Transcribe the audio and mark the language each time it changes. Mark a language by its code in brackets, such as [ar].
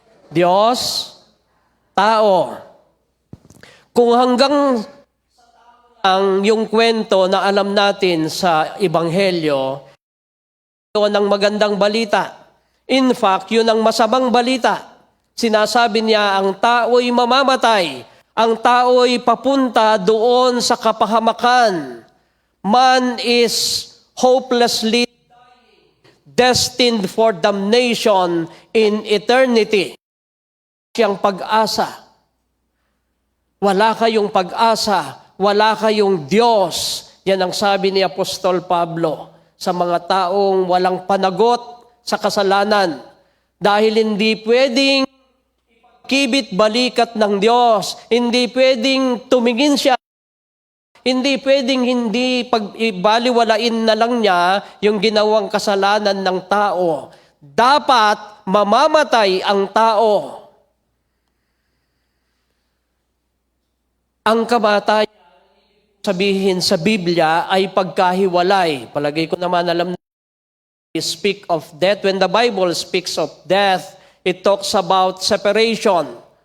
[tl] Diyos, tao. Kung hanggang ang yung kwento na alam natin sa Ebanghelyo, ito ang magandang balita. [en] In fact, [tl] yun ang masamang balita. Sinasabi niya, ang tao'y mamamatay. Ang tao'y papunta doon sa kapahamakan. [en] Man is hopelessly destined for damnation in eternity. [tl] Siyang pag-asa. Wala kayong pag-asa. Wala kayong Diyos. Yan ang sabi ni Apostol Pablo sa mga taong walang panagot sa kasalanan. Dahil hindi pwedeng kibit balikat ng Diyos. Hindi pwedeng tumingin siya. Hindi pwedeng hindi pagbaliwalain na lang niya yung ginawang kasalanan ng tao. Dapat mamamatay ang tao. Ang kamatayan, sabihin sa Biblia, ay pagkahiwalay. Palagay ko naman alam na [en] speak of death. When the Bible speaks of death, it talks about separation.